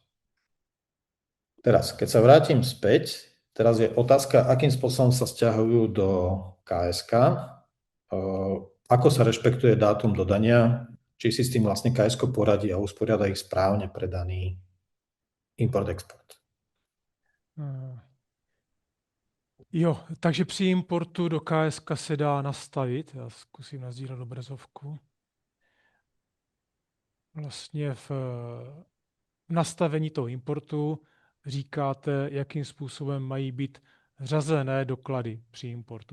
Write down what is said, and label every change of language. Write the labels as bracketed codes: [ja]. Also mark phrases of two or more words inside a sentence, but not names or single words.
[sk] Teraz, keď sa vrátim späť, teraz je otázka, akým spôsobom sa sťahujú do KSK, ako sa rešpektuje dátum dodania, či si s tým vlastne KSK poradí a usporiada ich správne pre daný import-export. [cs] Jo, takže při importu do KSK se dá nastavit, já zkusím nazdílet obrazovku, vlastně v nastavení toho importu říkáte, jakým způsobem mají být řazené doklady při importu.